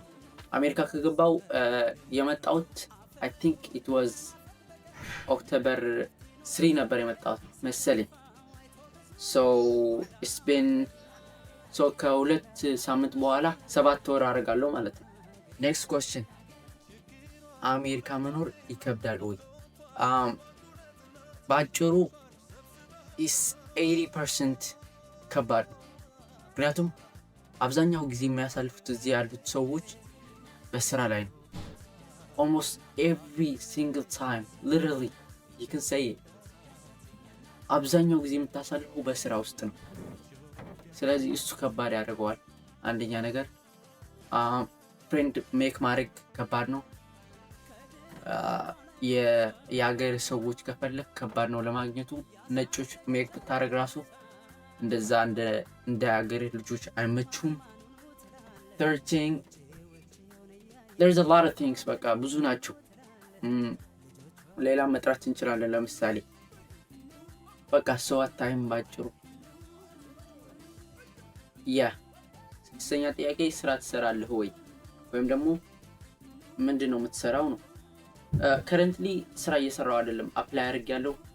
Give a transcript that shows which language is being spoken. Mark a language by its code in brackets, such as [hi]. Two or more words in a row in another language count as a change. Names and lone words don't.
[am] አሜሪካ ከገባው የመጣሁት [en] I think it was October 3 [am] ነበር የመጣሁት መሰለኝ። ከ2 ሳምንት በኋላ 7 ወር አደርጋለሁ ማለት ነው። [en] next question [am] አሜሪካ መኖር ይከብዳል ወይ? በአጭሩ 80% ከባድ ነው። ምክንያቱም አብዛኛው ጊዜ የሚያሳልፉት እዚህ ያሉት ሰዎች በስራ ላይ ነው። [en] almost every single time literally you can say it [am] አብዛኛው ጊዜ የምታሳልፉ በስራ ውስጥ ነው። ስለዚህ እሱ ከባድ ያደርገዋል። አንደኛ ነገር [en] friend make [am] ማድረግ ከባድ ነው። የሀገር ሰዎች ከፈለክ ከባድ ነው ለማግኘቱ። ነጮች ሜክ ብታደርግ ራሱ እንደዛ እንደ ሀገር ልጆች አይመቹም። [en] third thing there's a lot of things [am] በቃ ብዙ ናቸው። ሌላ መጥራት እንችላለን። ለምሳሌ በቃ ሰው አታይም ባጭሩ። ስድስተኛ ጥያቄ ስራ ትሰራለህ ወይ ወይም ደግሞ ምንድነው የምትሰራው ነው። ከረንትሊ ስራ እየሰራው አይደለም። አፕላይ አድርጌያለሁ።